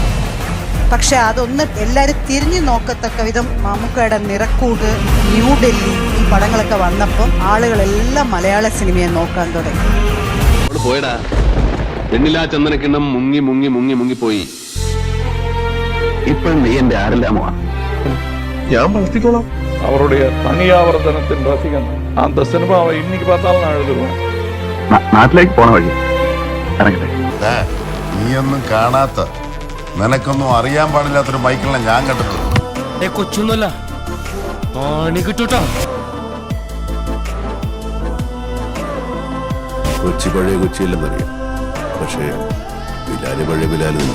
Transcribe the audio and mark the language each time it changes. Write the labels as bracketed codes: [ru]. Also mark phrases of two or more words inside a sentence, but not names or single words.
[ml] പക്ഷെ അതൊന്ന് എല്ലാവരും തിരിഞ്ഞു നോക്കത്തക്ക വിധം മമ്മൂക്കയുടെ നിറക്കൂട്, ന്യൂഡൽഹി, ഈ പടങ്ങളൊക്കെ വന്നപ്പോൾ ആളുകളെല്ലാം മലയാള സിനിമയെ നോക്കാൻ തുടങ്ങി. പോയടാ പെണ്ണിലാ ചന്ദനക്കിണ്ണം മുങ്ങി മുങ്ങി മുങ്ങി മുങ്ങിപ്പോയി. ഇപ്പൊ നീ എന്റെ ആരെല്ലാമോ? ഞാൻ വളർത്തിക്കോളാം. [ta] அவருடைய தனியாவர்த்தனத்தின் ரசிகன். அந்த சினிமாவை இன்னைக்கு பார்த்தாலும் நான் எழுதுவேன். [ml] നാട്ടിലേക്ക് പോണ വഴി ഇറങ്ങട്ടെ. നീയൊന്നും കാണാത്ത, നിനക്കൊന്നും അറിയാൻ പാടില്ലാത്തൊരു ബൈക്കിലാണ് ഞാൻ കണ്ടിട്ടുള്ളത്. കൊച്ചൊന്നുമല്ല, കിട്ടൂട്ടോ. കൊച്ചി പഴയ കൊച്ചിയല്ലെന്നറിയാം, പക്ഷേ ബിലാല് പഴയ ബിലാല് തന്നെ.